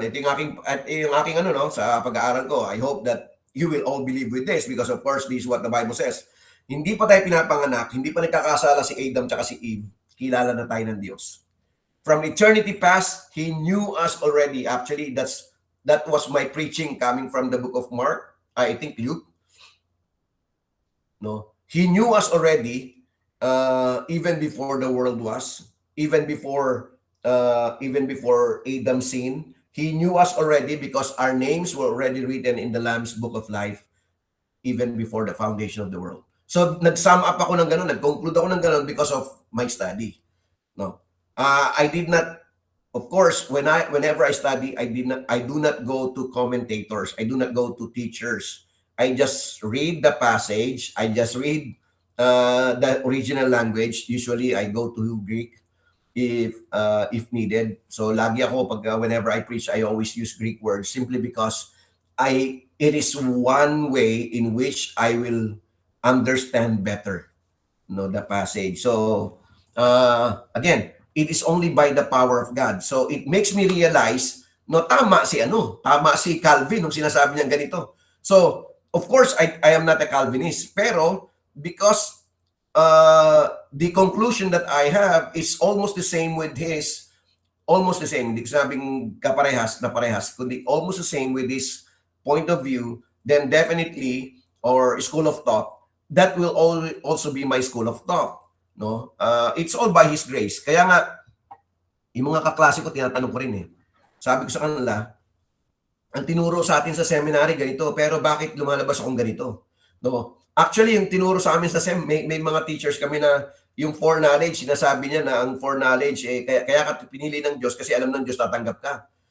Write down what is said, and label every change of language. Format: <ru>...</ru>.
<tl>Ito yung aking sa pag-aaral ko.</tl> <en>I hope that you will all believe with this, because of course this is what the Bible says.</en> <tl>Hindi pa tayo pinapanganak, hindi pa nagkakasala si Adam at si Eve. Kilala na tayo ng Diyos.</tl> <en>From eternity past, He knew us already. Actually, that was my preaching coming from the book of Mark. I think Luke. No, He knew us already, even before the world was, even before Adam sinned. He knew us already because our names were already written in the Lamb's Book of Life, even before the foundation of the world.</en> <tl>So nag-sum up ako ng ganun, nag-conclude ako ng ganun</tl> <en>because of my study. No, I did not. Of course, whenever I study, I do not go to commentators. I do not go to teachers. I just read the passage. I just read the original language. Usually, I go to Greek. if needed.</en> <tl>So lagi ako</tl> <en>whenever I preach, I always use Greek words simply because it is one way in which I will understand better, the passage. So again, it is only by the power of God. So it makes me realize,</en> <tl>tama si Calvin nung sinasabi niya ganito.</tl> <en>So of course, I am not a Calvinist, pero because the conclusion that I have is almost the same with his, almost the same,</en> <tl>hindi ko sabing kaparehas na parehas, kundi</tl> <en>almost the same with his point of view, then definitely, or school of thought, that will also be my school of thought. No? It's all by His grace.</en> <tl>Kaya nga, yung mga kaklase ko, tinatanong ko rin Sabi ko sa kanila, ang tinuro sa atin sa seminary ganito, pero bakit lumalabas akong ganito? No? Actually, yung tinuro sa amin sa may mga teachers kami na yung foreknowledge, sinasabi niya na ang foreknowledge, kaya ka pinili ng Diyos kasi alam ng Diyos tatanggap ka.</tl>